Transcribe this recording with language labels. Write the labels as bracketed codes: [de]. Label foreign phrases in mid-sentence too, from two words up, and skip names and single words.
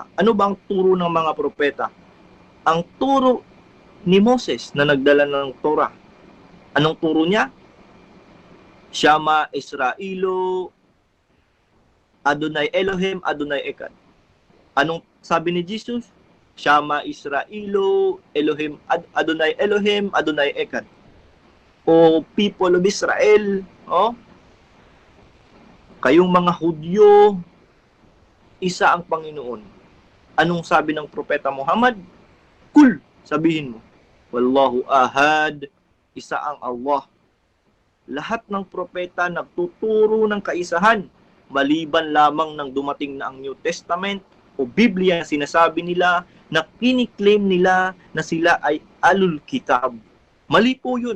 [tl] Ano ba ang turo ng mga propeta? Ang turo ni Moses na nagdala ng Torah. Anong turo niya? [he] שמע ישראל, אדוני אלוהים, אדוני אחד. [tl] Anong sabi ni Jesus? [he] שמע ישראל, אלוהים, אדוני אלוהים, אדוני אחד. [en] O people of Israel, [tl] kayong mga Hudyo, isa ang Panginoon. Anong sabi ng propeta Muhammad? Kul, sabihin mo. [ar] والله أحد, [tl] isa ang Allah. Lahat ng propeta nagtuturo ng kaisahan, maliban lamang ng dumating na ang [en] New Testament [tl] o Biblia, sinasabi nila na kiniklaim nila na sila ay [ar] أهل الكتاب. [tl] Mali po yun.